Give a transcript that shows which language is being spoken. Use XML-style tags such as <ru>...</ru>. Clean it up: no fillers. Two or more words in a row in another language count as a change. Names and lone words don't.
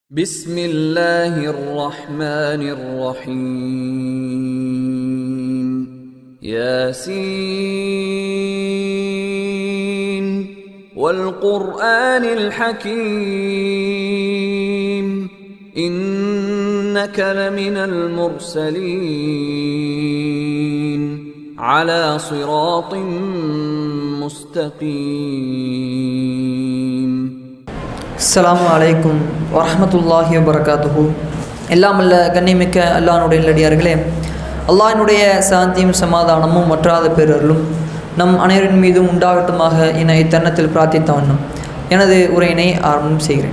<ar>بسم الله الرحمن الرحيم ياسين والقرآن الحكيم إنك لمن المرسلين على صراط مستقيم. السلام عليكم ورحمة الله وبركاته.</ar> <ta>எல்லாம் அல்ல கண்ணியமிக்க அல்லாஹ்வுடைய நல்லடியார்களே, அல்லாஹ்வினுடைய சாந்தியும் சமாதானமும் வற்றாத பேரருளும் நம் அனைவரின் மீதும் உண்டாகட்டுமாக என இத்தருணத்தில் பிரார்த்தித்த வண்ணம் எனது உரையினை ஆரம்பம் செய்கிறேன்.</ta>